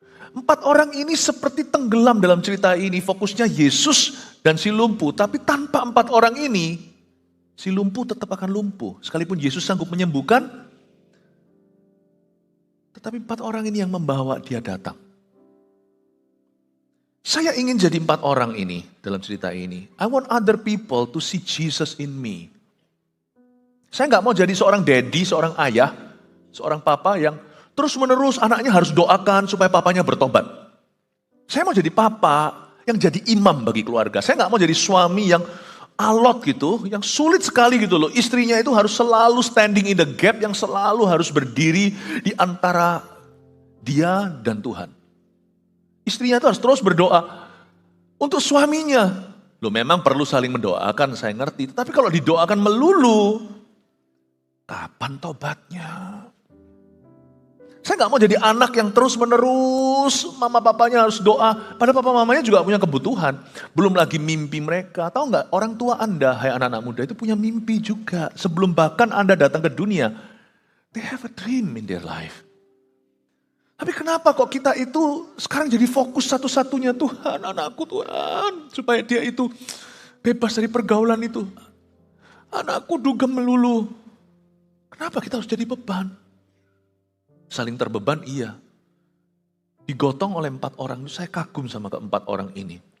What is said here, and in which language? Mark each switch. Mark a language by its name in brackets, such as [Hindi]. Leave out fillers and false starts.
[Indonesian] 4 orang ini seperti tenggelam dalam cerita ini. Fokusnya Yesus dan si lumpuh. Tapi tanpa 4 orang ini, si lumpuh tetap akan lumpuh. Sekalipun Yesus sanggup menyembuhkan, tetapi 4 orang ini yang membawa dia datang. Saya ingin jadi 4 orang ini dalam cerita ini. [English] I want other people to see Jesus in me. [Indonesian] Saya nggak mau jadi seorang daddy, seorang ayah, seorang papa yang terus menerus anaknya harus doakan supaya papanya bertobat. Saya mau jadi papa yang jadi imam bagi keluarga. Saya nggak mau jadi suami yang alot gitu, yang sulit sekali gitu loh. Istrinya itu harus selalu [English] standing in the gap, [Indonesian] yang selalu harus berdiri di antara dia dan Tuhan. Istrinya itu harus terus berdoa untuk suaminya. Loh memang perlu saling mendoakan, saya ngerti. Tapi kalau didoakan melulu, kapan tobatnya? Saya nggak mau jadi anak yang terus menerus mama papanya harus doa. Padahal papa mamanya juga punya kebutuhan. Belum lagi mimpi mereka. Tahu nggak orang tua Anda, hai anak-anak muda itu punya mimpi juga. Sebelum bahkan Anda datang ke dunia. [English] They have a dream in their life. [Indonesian] Tapi kenapa kok kita itu sekarang jadi fokus satu-satunya Tuhan, anakku Tuhan. Supaya dia itu bebas dari pergaulan itu. Anakku dugem melulu. Kenapa kita harus jadi beban? Saling terbeban iya. Digotong oleh 4 orang, saya kagum sama ke-4 orang ini.